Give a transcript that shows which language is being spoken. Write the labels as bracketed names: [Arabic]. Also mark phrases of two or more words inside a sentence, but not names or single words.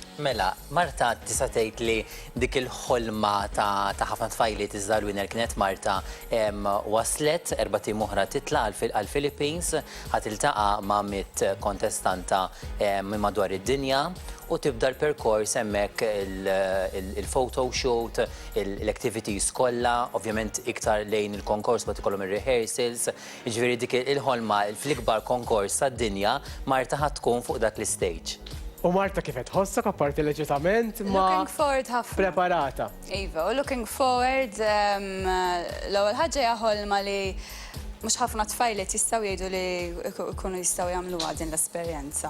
[Maltese] Mela, Marta tista' tgħid li dik il-ħolma ta' ħafna tfajliet iżda l-winner kienet Marta waslet 4 tim oħra titla' għall-Philippines ħatiltaqa' ma' 100 kontestanta minn madwar id-dinja u tibda l-perkors hemmhekk il- [English] photo shoot, [Maltese] l-activities kollha, ovvjament iktar lejn il-konkors bat ikollhom ir-rehearsals, jiġifieri dik il-ħolma fl-ikbar konkors tad-dinja Marta ħadd tkun fuq dak l-istage. U Marta kif qed ħossok apparti leġitament ma [English] Looking forward ħafna. [Maltese] preparata. Iva, u [English] looking forward, [Maltese] l-ewwel ħaġa hija ħolma li mhux ħafna tfajliet jistgħu jgħidu li jkunu jistgħu jagħmluha din l-esperjenza.